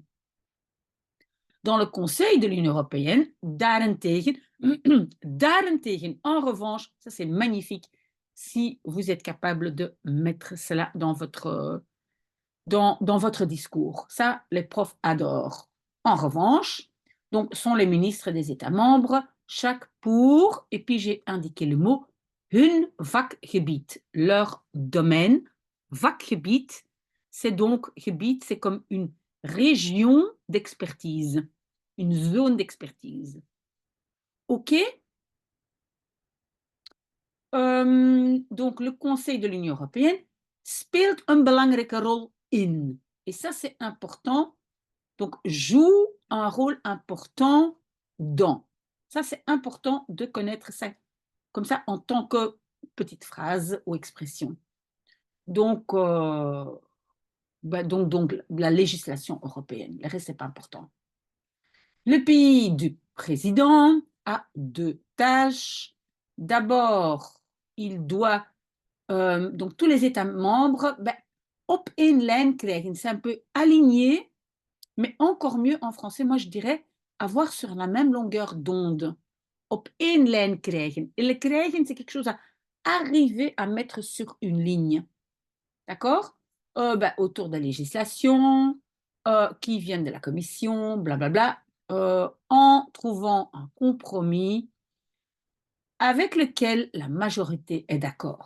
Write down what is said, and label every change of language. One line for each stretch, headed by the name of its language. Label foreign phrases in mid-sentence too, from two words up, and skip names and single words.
French: Dans le Conseil de l'Union européenne, daarentegen, en revanche, ça c'est magnifique si vous êtes capable de mettre cela dans votre discours. Ça, les profs adorent. En revanche, donc, sont les ministres des États membres, chaque pour, et puis j'ai indiqué le mot,
Dutch: hun vakgebied,
French: leur domaine. Vakgebied, c'est donc, gebied, c'est comme une région d'expertise, une zone d'expertise. OK? Donc, le Conseil de l'Union européenne
Dutch: speelt een belangrijke rol in.
French: Et ça, c'est important. Donc, joue un rôle important dans. Ça, c'est important de connaître ça comme ça en tant que petite phrase ou expression. Donc, donc la législation européenne. Le reste, ce n'est pas important. Le pays du président a deux tâches. D'abord, il doit, donc tous les États membres,
Dutch: op één lijn krijgen.
French: C'est un peu aligné, mais encore mieux en français, moi je dirais avoir sur la même longueur d'onde.
Dutch: Op één lijn krijgen.
French: Et le krijgen, c'est quelque chose à arriver à mettre sur une ligne. D'accord? Autour de la législation, qui viennent de la commission, blablabla, en trouvant un compromis avec lequel la majorité est d'accord.